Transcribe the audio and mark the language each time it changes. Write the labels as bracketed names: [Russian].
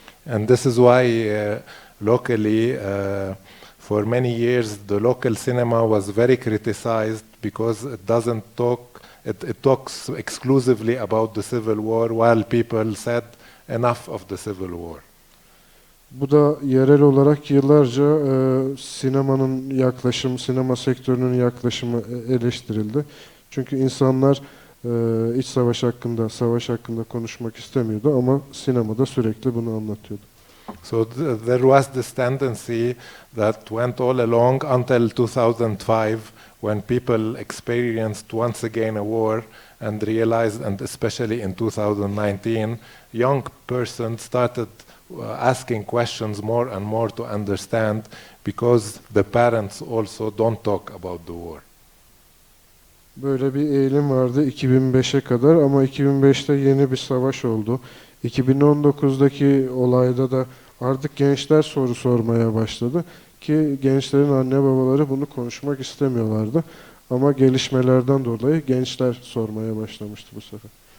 [English] And this is why locally, for many years, the local cinema was very criticized because it doesn't talk, it talks exclusively about the civil war, while people said enough of the civil war. [Turkish] Bu da yerel olarak yıllarca sinema sektörünün yaklaşımı eleştirildi. Çünkü insanlar iç savaş hakkında konuşmak istemiyordu ama sinemada sürekli bunu anlatıyordu. [English] So there was this tendency that went all along until 2005, when people experienced once again a war and realized, and especially in 2019, young persons started asking questions more and more to understand, because the parents also don't talk about the war. [Turkish] Böyle bir eğilim vardı 2005'e kadar ama 2005'te yeni bir savaş oldu. 2019'daki olayda da artık gençler soru sormaya başladı ki gençlerin anne babaları bunu konuşmak istemiyorlardı. Ama gelişmelerden dolayı gençler sormaya başlamıştı bu sefer.